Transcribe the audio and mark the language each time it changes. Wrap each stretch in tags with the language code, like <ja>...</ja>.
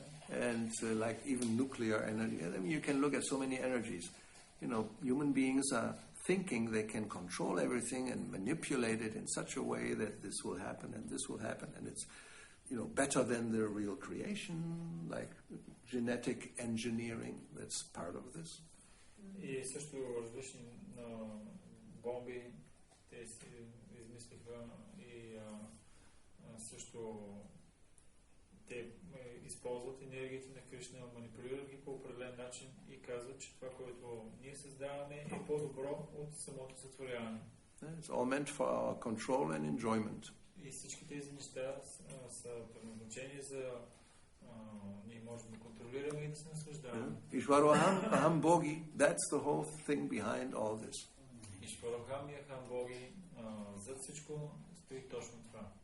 <en>And like even nuclear energy. I mean, you can look at so many energies. Human beings are thinking they can control everything and manipulate it in such a way that this will happen and this will happen. And it's, better than the real creation, like genetic engineering. That's part of this.</en> <bg>И също различни бомби, те си измислиха и също те използват енергията на Кришна, манипулират ги по определен начин и казват, че това, което ние създаваме, е по-добро от самото сътворяване.</bg> <en>It's all meant for our control and enjoyment.</en> <bg>И всички тези неща са предназначени за ние можем да контролираме и да се наслаждаваме.</bg> <sa>Ishvaroham Bhogi,</sa> <en>that's the whole thing behind all this.</en> <bg>Ishvaroham и Eng-Blg, зад всичко стои точно това.</bg>